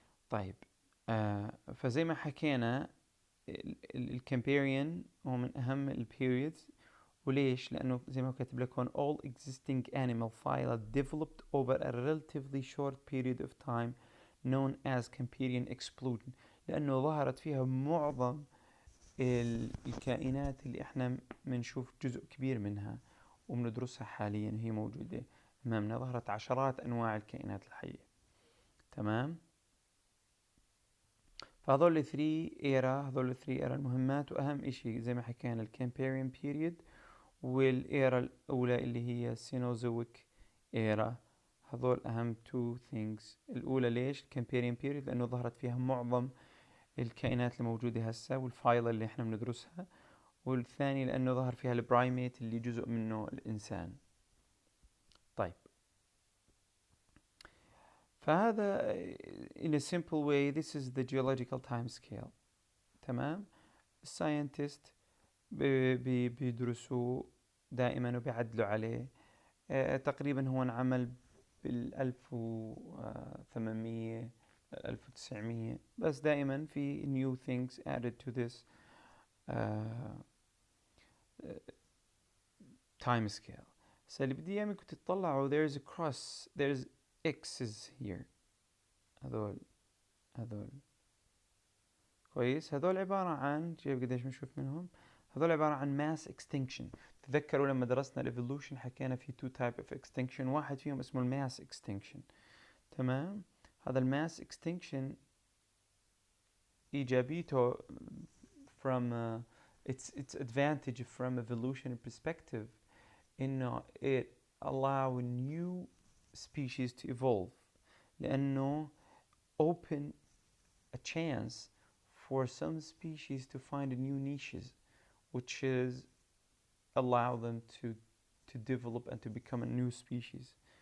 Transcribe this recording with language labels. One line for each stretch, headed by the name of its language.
Arabic: طيب فزي ما حكينا الكامبيريان هو من أهم البيريودز.
English: وليش؟ لأنه زي ما كاتب لك هون all existing animal phyla developed over a relatively short period of time known as Cambrian explosion.
Arabic: لأنه ظهرت فيها معظم الكائنات اللي احنا بنشوف جزء كبير منها وبندرسها حاليا، هي موجودة أمامنا. ظهرت عشرات أنواع الكائنات الحية. تمام. فهذول الثري ايرا المهمات. وأهم إشي زي ما حكينا الكامبيريان بيريود، والإيرا الأولى اللي هي سينوزويك إيرا. هذول أهم two things. الأولى ليش الكامبيريان بيريود؟ لأنه ظهرت فيها معظم الكائنات الموجودة هسا والفايلة اللي احنا بندرسها. والثاني لأنه ظهر فيها البرايميت اللي جزء منه الإنسان.
English: طيب فهذا in a simple way this is the geological time scale.
Arabic: تمام. الساينتست بيدرسوا دائما وبيعدلوا عليه. تقريبا هو انعمل بال1800 1900، بس دائما في new things added to this time scale.
English: اللي بدي اياكم تطلعوا there's a cross there's x's here. هذول
Arabic: هذول. كويس. هذول عبارة عن، شايف قديش بنشوف منهم؟ هذول عبارة عن mass extinction. تذكروا لما درسنا evolution حكينا في two type of extinction، واحد فيهم اسمه mass extinction. تمام.
English: هذا mass extinction إيجابيته from its advantage from evolution perspective إنه it allow new species to evolve، لأنه open a chance for some species to find new niches which is allow them to develop and to become a new species.